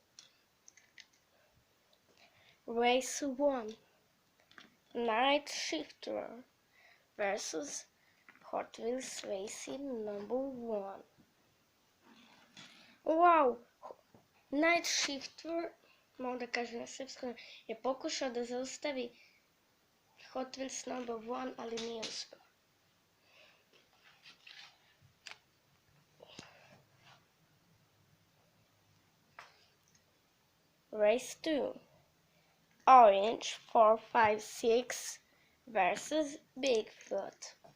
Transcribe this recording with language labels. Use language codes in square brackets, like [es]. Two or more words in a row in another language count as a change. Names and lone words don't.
[en] Race 1. Night Shifter versus Hot Wheels Racing number 1. Wow! Night Shifter, [sr] malo da kažem na srpskom, je pokušao da zaustavi Hot Wheels number 1, ali nije uspio. [en] Race 2. Orange 4, 5, 6 versus Bigfoot.